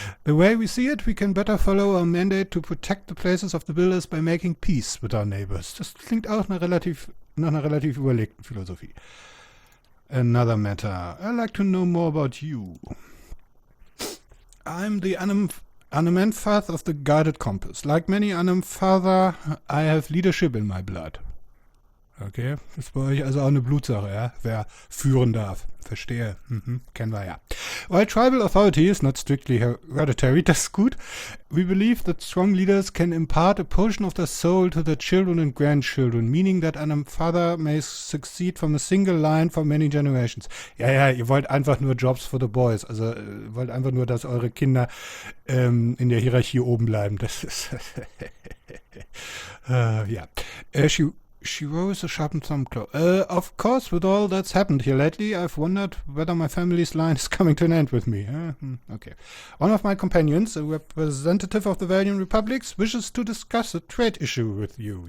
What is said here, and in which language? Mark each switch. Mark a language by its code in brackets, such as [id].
[en] The way we see it, we can better follow our mandate to protect the places of the builders by making peace with our neighbors. [de] Das klingt auch nach einer relativ überlegten Philosophie. [en] Another matter. I'd like to know more about you. I'm the Anumenfath of the Guided Compass. Like many Anumenfather, I have leadership in my blood. [de] Okay, das ist bei euch also auch eine Blutsache, ja? Wer führen darf. Verstehe. Kennen wir ja. [en] While tribal authority is not strictly hereditary, [de] das ist gut. [en] We believe that strong leaders can impart a portion of their soul to their children and grandchildren, meaning that an father may succeed from a single line for many generations. [de] Ja, ihr wollt einfach nur [en] Jobs for the boys. [de] Also wollt einfach nur, dass eure Kinder in der Hierarchie oben bleiben. Das ist ja. [en] She rose a sharpened thumbclaw. Of course, with all that's happened here lately, I've wondered whether my family's line is coming to an end with me. Okay. One of my companions, a representative of the Valiant Republics, wishes to discuss a trade issue with you.